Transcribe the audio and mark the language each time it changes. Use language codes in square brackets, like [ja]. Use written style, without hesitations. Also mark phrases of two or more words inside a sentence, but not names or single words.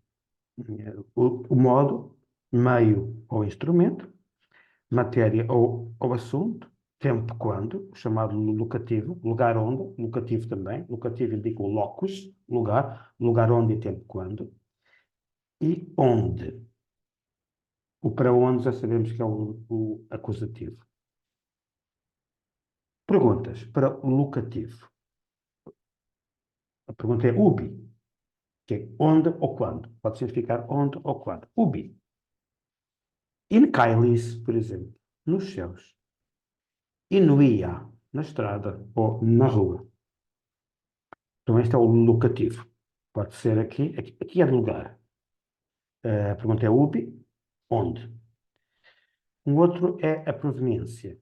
[pt] O modo, meio ou instrumento, matéria ou assunto, tempo quando, chamado locativo, lugar onde, locativo também, locativo indica o locus, lugar onde e tempo quando, e onde. O para onde já sabemos que é o acusativo. Perguntas para o locativo. A pergunta é ubi, que é onde ou quando. Pode significar onde ou quando. [la] Ubi. In caelis, [pt] por exemplo, nos céus. [la] In via, [pt] na estrada ou na rua. Então este é o locativo. Pode ser aqui é de lugar. A pergunta é ubi, onde. Um outro é a proveniência.